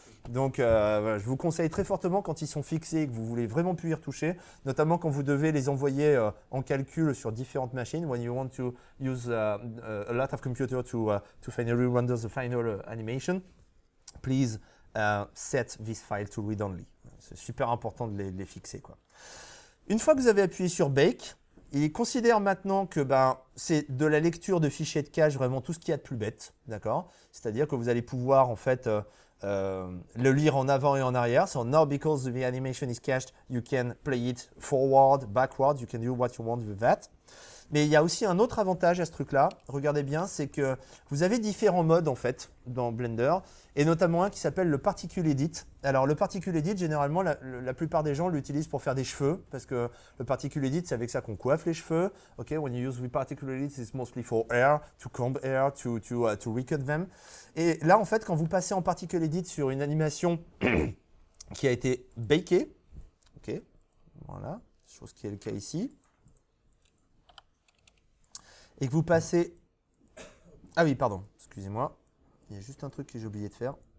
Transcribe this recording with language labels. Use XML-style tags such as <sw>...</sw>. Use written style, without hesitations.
<fr>Donc, voilà, je vous conseille très fortement quand ils sont fixés et que vous voulez vraiment plus y retoucher, notamment quand vous devez les envoyer en calcul sur différentes machines,</fr> <en>when you want to use a lot of computer to finally render the final animation, please set this file to read only.</en> <fr>C'est super important de les fixer, quoi. Une fois que vous avez appuyé sur Bake, il considère maintenant que c'est de la lecture de fichiers de cache vraiment tout ce qu'il y a de plus bête, d'accord? C'est-à-dire que vous allez pouvoir en fait le lire en avant et en arrière.</fr> <en>So now because the animation is cached, you can play it forward, backward, you can do what you want with that.</en> <fr>Mais il y a aussi un autre avantage à ce truc-là, regardez bien, c'est que vous avez différents modes en fait dans Blender, et notamment un qui s'appelle le Particle Edit. Alors le Particle Edit, généralement, la plupart des gens l'utilisent pour faire des cheveux, parce que le Particle Edit, c'est avec ça qu'on coiffe les cheveux.</fr> <en>Okay, when you use the Particle Edit, it's mostly for hair, to comb hair, to recut them.</en> <fr>Et là, en fait, quand vous passez en Particle Edit sur une animation qui a été bakée, ok, voilà, chose qui est le cas ici, et que vous passez... Ah oui, pardon, excusez-moi. Il y a juste un truc que j'ai oublié de faire.</fr>